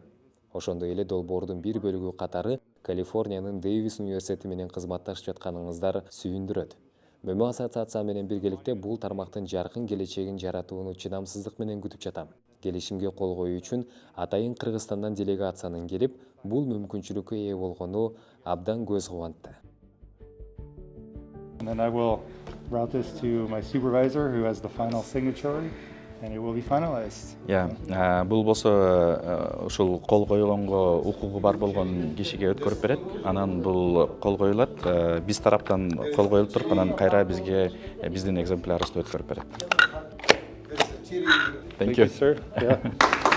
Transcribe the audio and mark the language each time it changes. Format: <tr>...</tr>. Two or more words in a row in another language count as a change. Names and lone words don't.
<ky>Ошондой эле долбоордун бир бөлүгү катары Калифорниянын Дэвис университети менен кызматташып жатканыңыздар сүйүндүрөт. Мөмө ассоциация менен биргеликте бул тармактын жаркын келечегин жаратууну чыдамсыздык менен күтүп жатам. Келишимге кол коюу үчүн атайын Кыргызстандан делегациянын келип, бул мүмкүнчүлүккө ээ болгону абдан көз кубантты.</ky> <en>And then I will route this to my supervisor who has the final signature and it will be finalized.</en> <ky>Бул болсо ушул кол койгонго укугу бар болгон кишиге өткөрүп берет. Анан бул кол коюлат. Биз тараптан кол коюлуп туруп, анан кайра бизге биздин экземплярыбызды өткөрүп берет.</ky> <en>Thank you. Sir. Yeah.</en>